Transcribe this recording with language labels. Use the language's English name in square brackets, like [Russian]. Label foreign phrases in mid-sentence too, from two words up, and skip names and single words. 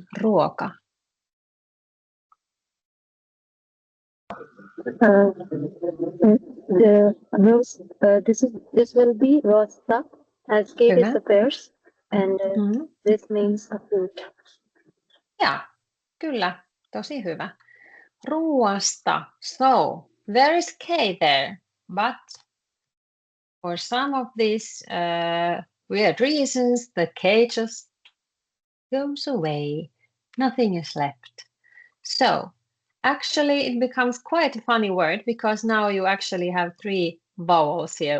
[Finnish] Ruoka. [English] This will be rosta, as K [Finnish] Hyvä. [English] disappears, and this means a fruit. Yeah, [Finnish] kyllä. Tosi hyvä. Ruoasta. [English] So, there is K there, but for some of these weird reasons, the K just goes away. Nothing is left. So, actually, it becomes quite a funny word because now you actually have three vowels here.